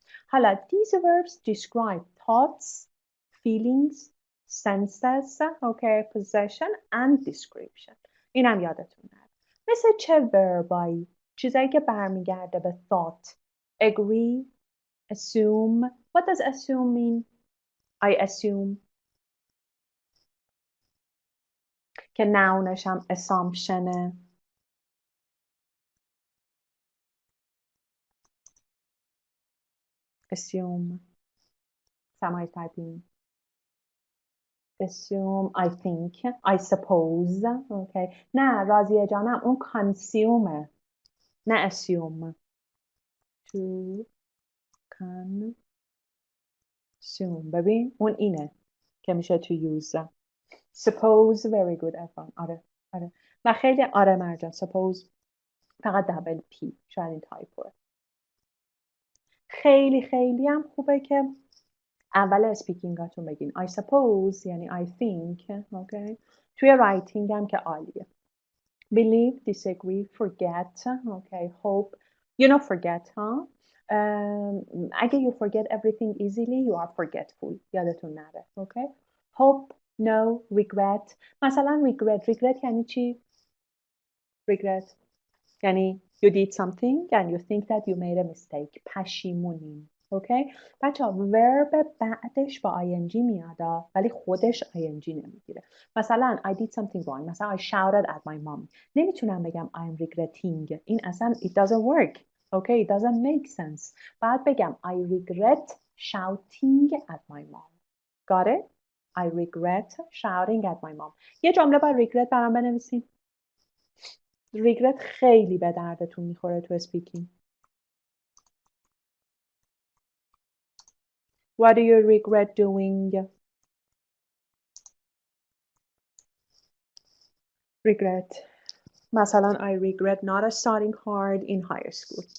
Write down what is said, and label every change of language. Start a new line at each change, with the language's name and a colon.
Persian: حالا
English: these verbs describe thoughts, feelings, senses, okay, possession and description.
Persian: اینم یادتون نره. مثل چه وربایی؟ چیزایی که برمیگرده به thought.
English: Agree, assume. What does assume mean? I assume.
Persian: که nounش هم assumptionه.
English: Assume. Somebody typing. Assume, I think, I suppose. Okay.
Persian: نه راضیه جانم اون consume نه assume.
English: To consume.
Persian: ببین اون اینه که میشه
English: to use. Suppose very good افان.
Persian: آره آره و خیلی آره مرجان suppose فقط دبل پی شاید این تایپوه. خیلی خیلی هم خوبه که اول اسپیکینگاتون بگین
English: I suppose
Persian: یعنی
English: I think.
Persian: okay. توی رایتینگ هم که عالیه.
English: Believe, disagree, forget. Okay. Hope. You know forget, huh?
Persian: اگه
English: you forget everything easily, you are forgetful.
Persian: یادتون نره.
English: Okay. Hope, no, regret.
Persian: مثلا
English: regret
Persian: یعنی چی؟
English: Regret
Persian: یعنی
English: you did something and you think that you made a mistake.
Persian: پشیمونی. اوکی بچه‌ها ورب بعدش با ing میاد ولی خودش ing نمیگیره. مثلا
English: I did something wrong. مثلا I shouted at my mom.
Persian: نمیتونم بگم
English: I'm regretting.
Persian: این اصلا
English: it doesn't work. Okay, it doesn't make sense.
Persian: بعد بگم
English: I regret shouting at my mom. Got it? I regret shouting at my mom.
Persian: یه جمله با regret برام بنویسین. regret خیلی به دردتون میخوره تو اسپیکینگ.
English: What do you regret doing? Regret.
Persian: مثلا
English: I regret not studying hard in high school.